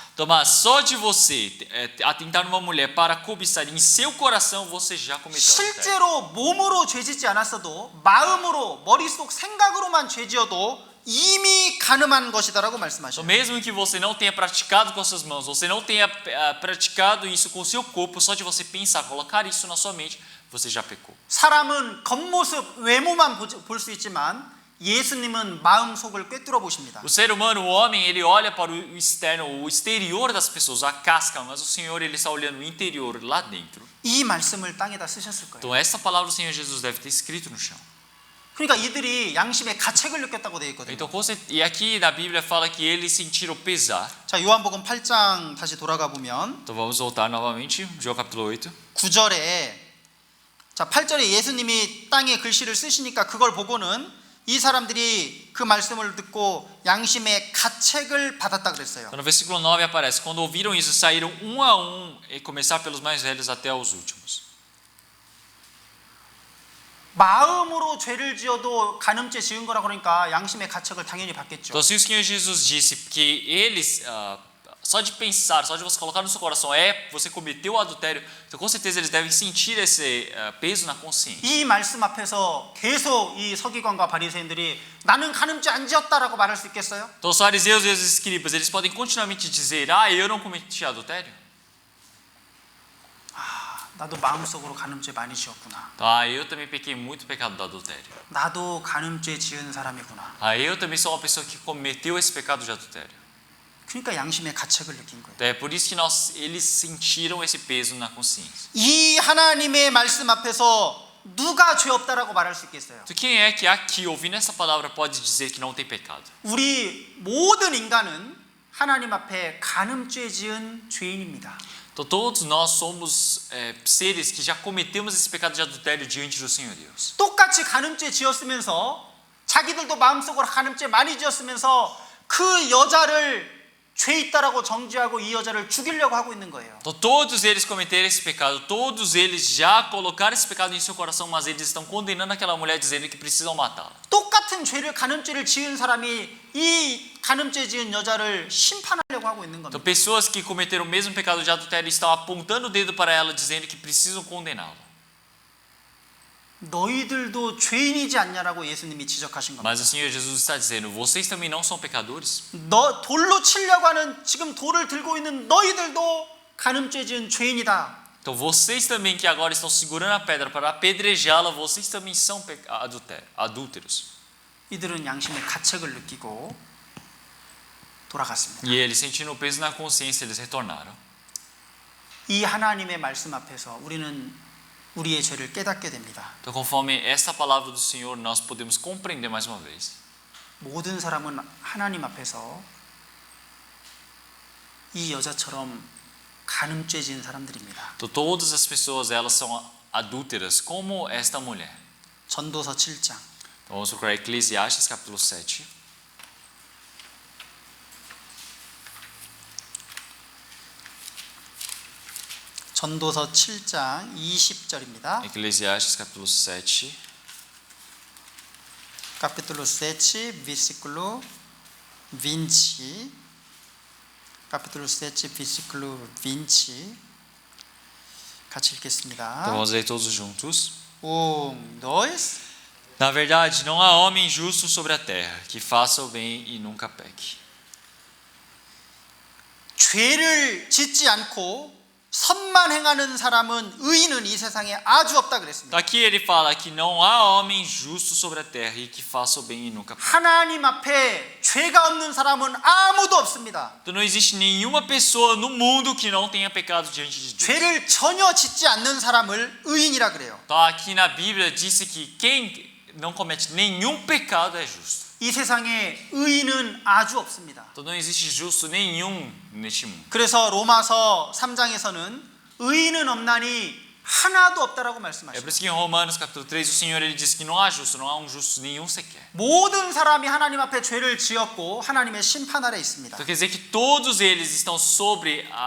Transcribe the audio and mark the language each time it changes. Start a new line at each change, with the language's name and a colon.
Portuguese: Então, mas só de você atentar numa mulher para cobiçar em seu coração, você já cometeu adultério.
Korean: 실제로 몸으로 죄짓지 않았어도 마음으로 머릿속 생각으로만 죄지어도 이미 간음한 것이다라고
Portuguese: Então,
Korean: 말씀하셔요.
Portuguese: mesmo que você não tenha praticado com as suas mãos, você não tenha praticado isso com o seu corpo, só de você pensar, colocar isso na sua mente, você já pecou.
Korean: 사람은 겉모습 외모만 볼 수 있지만 예수님은 마음 속을 꿰뚫어 보십니다.
Portuguese: O ser humano, o homem, ele olha para o externo, o exterior das pessoas, a casca, mas o Senhor, ele está olhando o interior, lá dentro.
Korean: 이 말씀을 땅에다 쓰셨을 거예요.
Portuguese: Então, essa palavra o Senhor Jesus deve ter escrito no chão.
Korean: 그러니까 이들이 양심의 가책을 느꼈다고 되어 있거든요.
Portuguese: Então, e aqui na Bíblia fala que eles sentiram pesar.
Korean: 자, 요한복음 8장 다시 돌아가 보면
Portuguese: Então vamos voltar novamente, João capítulo 8.
Korean: 9절에 자, 8절에 예수님이 땅에 글씨를 쓰시니까 그걸 보고는 이 사람들이 그 말씀을 듣고 양심의 가책을 받았다 그랬어요.
Portuguese: Então, no versículo 9 aparece: quando ouviram isso, saíram um a um, e começar pelos mais velhos até os últimos.
Korean: 마음으로 죄를 지어도 간음죄 지은 거라 그러니까 양심의 가책을 당연히 받겠죠.
Portuguese: Então, se o Senhor Jesus disse que eles, só de pensar, só de você colocar no seu coração, você cometeu o adultério, então com certeza eles devem sentir esse peso na consciência.
Korean: 이 말씀 앞에서 계속 이 서기관과 바리새인들이 나는 간음죄 안 지었다라고 말할 수 있겠어요?
Portuguese: Então os fariseus e os escribas, eles podem continuamente dizer: eu não cometi adultério.
Korean: 나도 마음속으로 간음죄 많이 지었구나.
Portuguese: Eu também pequei muito o pecado do adultério.
Korean: 나도 간음죄 지은 사람이구나.
Portuguese: Eu também sou uma pessoa que cometeu esse pecado de adultério.
Korean: 그러니까 양심의 가책을 느낀 거예요.
Portuguese: Então é por isso que eles sentiram esse peso na consciência.
Korean: 이 하나님의 말씀 앞에서 누가 죄 없다라고 말할 수 있겠어요?
Portuguese: Então quem é que aqui, ouvindo essa palavra, pode dizer que não tem pecado?
Korean: 우리 모든 인간은 하나님 앞에 간음죄 지은 죄인입니다.
Portuguese: Então todos nós somos seres que já cometemos esse pecado de adultério diante do Senhor Deus.
Korean: 똑같이 간음죄 지었으면서 자기들도 마음속으로 간음죄 많이 지었으면서 그 여자를 죄 있다라고 정죄하고 이 여자를 죽이려고 하고 있는 거예요.
Portuguese: Então todos eles cometeram esse pecado, todos eles já colocaram esse pecado em seu coração, mas eles estão condenando aquela mulher dizendo que precisam matá-la.
Korean: 똑같은 죄를 간음죄를 지은 사람이 이 간음죄 지은 여자를 심판하려고 하고 있는
Portuguese: Então
Korean: 겁니다.
Portuguese: pessoas que cometeram o mesmo pecado de adultério estão apontando o dedo para ela dizendo que precisam condená-la.
Korean: 너희들도 죄인이지 않냐라고 예수님이 지적하신 겁니다.
Portuguese: Mas o Senhor Jesus está dizendo, vocês também não são pecadores?
Korean: 너 돌로 치려고 하는 지금 돌을 들고 있는 너희들도 간음죄 지은 죄인이다.
Portuguese: Então vocês também que agora estão segurando a pedra para apedrejá-la, vocês também são adúlteros.
Korean: 이들은 양심의 가책을 느끼고 돌아갔습니다.
Portuguese: E eles, sentindo o peso na consciência, eles retornaram.
Korean: 이 하나님의 말씀 앞에서 우리는 우리의 죄를 깨닫게 됩니다.
Portuguese: Então, conforme essa palavra do Senhor, nós podemos compreender mais uma vez.
Korean: 모든 사람은 하나님 앞에서 이 여자처럼 간음죄 지은 사람들입니다.
Portuguese: Então, todas as pessoas, elas são adúlteras, como esta mulher.
Korean: 전도서 7장.
Portuguese: Então, vamos procurar Eclesiastes, capítulo 7.
Korean: 전도서 7장 20절입니다.
Portuguese: Eclesiastes, capítulo 7. Capítulo 7, versículo 20. Capítulo 7, versículo 20.
Korean: 같이 읽겠습니다.
Portuguese: Então, vamos ler todos juntos. 1, 2. Na verdade, não há homem justo sobre a terra que faça o bem e nunca peque.
Korean: 죄를 짓지 않고 선만 행하는 사람은 의인은 이 세상에 아주 없다 그랬습니다.
Portuguese: Aqui ele fala que não há homem justo sobre a terra e que faça o bem e nunca peque.
Korean: 하나님 앞에 죄가 없는 사람은 아무도 없습니다.
Portuguese: Então não existe nenhuma pessoa no mundo que não tenha pecado diante de Deus.
Korean: 죄를 전혀 짓지 않는 사람을 의인이라 그래요.
Portuguese: Então aqui na Bíblia disse que quem não comete nenhum pecado é justo.
Korean: 이 세상에 의인은 아주 없습니다.
Portuguese: Então não existe justo nenhum neste mundo.
Korean: 그래서 로마서 3장에서는 의인은 없나니 하나도 없다라고
Portuguese: É por
Korean: 말씀하십니다.
Portuguese: isso que em Romanos capítulo 3 o Senhor ele diz que não há justo, não há um justo nenhum sequer.
Korean: 모든 사람이 하나님 앞에 죄를 지었고 하나님의 심판 아래 있습니다.
Portuguese: Então quer dizer que todos eles estão sobre